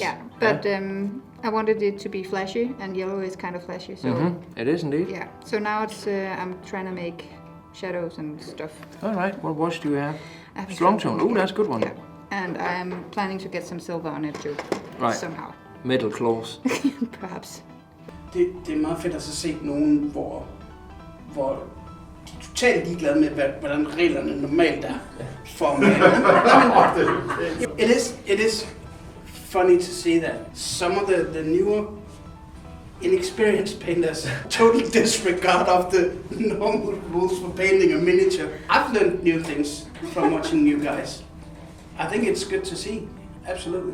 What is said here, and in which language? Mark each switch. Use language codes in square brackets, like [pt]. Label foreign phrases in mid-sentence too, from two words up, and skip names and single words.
[en] Yeah, but I wanted it to be flashy, and yellow is kind of flashy. So It is indeed. yeah. So now it's I'm trying to make shadows and stuff. All right, what wash do you have? I have a Strong tone. Oh, that's a good one. Yeah, and I'm planning to get some silver on it too. Right. Somehow. Metal claws. Perhaps. [da] Det er meget fedt at så se nogen, hvor de er totalt ligeglade med, hvordan reglerne normalt er for [en] It is funny to see that some of the newer, inexperienced painters totally disregard of the normal rules for painting a miniature. I've learned new things from watching you guys. I think it's good to see, absolutely.